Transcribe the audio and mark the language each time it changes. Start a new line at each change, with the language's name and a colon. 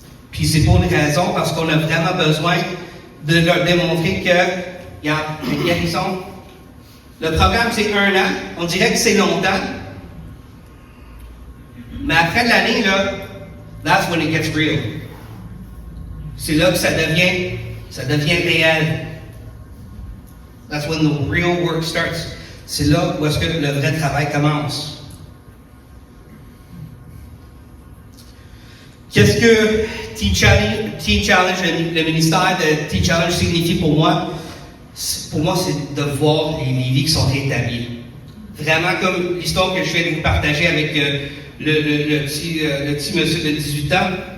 French: Puis c'est pour une raison, parce qu'on a vraiment besoin de leur démontrer que, regarde, la guérison, le programme c'est 1 an, on dirait que c'est longtemps, mais après l'année, là, that's when it gets real. C'est là que ça devient réel.
English: That's when the real work starts.
French: C'est là où est-ce que le vrai travail commence. Qu'est-ce que Teen Challenge, le ministère de Teen Challenge signifie pour moi? Pour moi, c'est de voir les vies qui sont rétablies. Vraiment comme l'histoire que je viens de vous partager avec le petit monsieur de 18 ans.